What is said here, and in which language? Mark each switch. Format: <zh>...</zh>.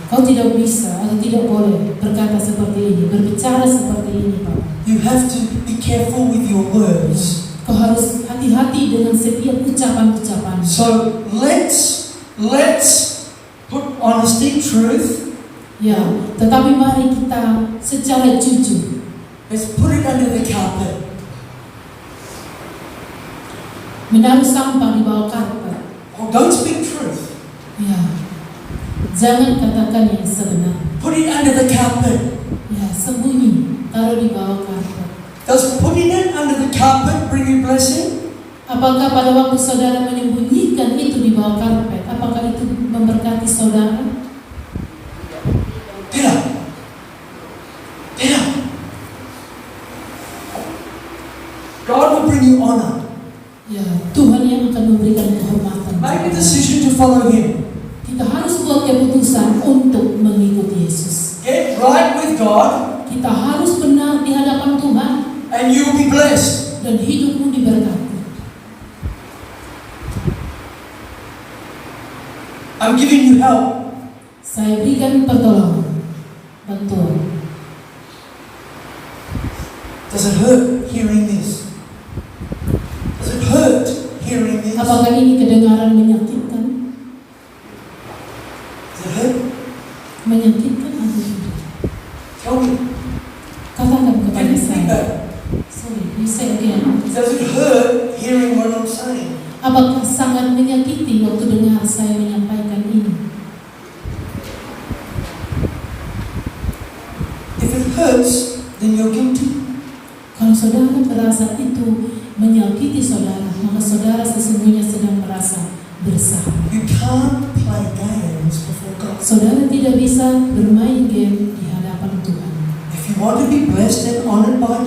<id>kau tidak bisa atau tidak boleh berkata seperti ini, berbicara seperti ini, Pak.</id> <en>You have to be careful with your words.</en> <id>Kau harus hati-hati dengan setiap ucapan-ucapan.</id> <en>So let's put honesty, truth.</en> <id>Ya, tetapi mari kita secara jujur,</id> <en>Let's put it under the carpet.</en> <id>menaruh sampah di bawah karpet.</id> <en>Or don't speak truth.</en> <id>Ya, jangan katakan yang sebenar.</id> <en>Put it under the carpet.</en> <id>Ya, sembunyi, taruh di bawah karpet.</id> <en>Does putting it under the carpet bring you blessing?</en> <id>Apakah pada waktu saudara menyembunyikan itu di bawah karpet, apakah itu memberkati saudara? Tidak. Tidak.</id> <en>God will bring you honor.</en> <id>Ya, Tuhan yang akan memberikan kehormatan.</id> <en>Make a decision to follow Him.</en> <id>Kita harus buat keputusan untuk mengikuti Yesus.</id> <en>Get right with God,</en> <id>Kita harus benar di hadapan Tuhan</id> <en>and you will be blessed.</en> <id>dan hidupmu diberkati.</id> <en>I'm giving you help.</en> <id>Saya berikan pertolongan, bantuan.</id> <en>Does it hurt hearing this? Does it hurt hearing this?</en> <id>Apakah ini kedengaran menyakitkan?</id> <en>Does it hurt?</en> <id>Menyakitkan atau tidak?</id> <en>Tell me.</en> <id>Katakan kepada</id> <en>Give me</en> <id>saya.</id> <en>feedback. Sorry, you say again. Does it hurt hearing what I'm saying?</en> <id>Apakah sangat menyakiti waktu dengar saya menyampaikan ini?</id> <en>If it hurts, then you're guilty.</en> <id>Kalau saudara merasa itu menyakiti saudara, maka saudara sesungguhnya sedang merasa bersalah.</id> <en>You can't play games before God.</en> <id>Saudara tidak bisa bermain game di hadapan Tuhan.</id> <en>If you want to be blessed and honored by</en>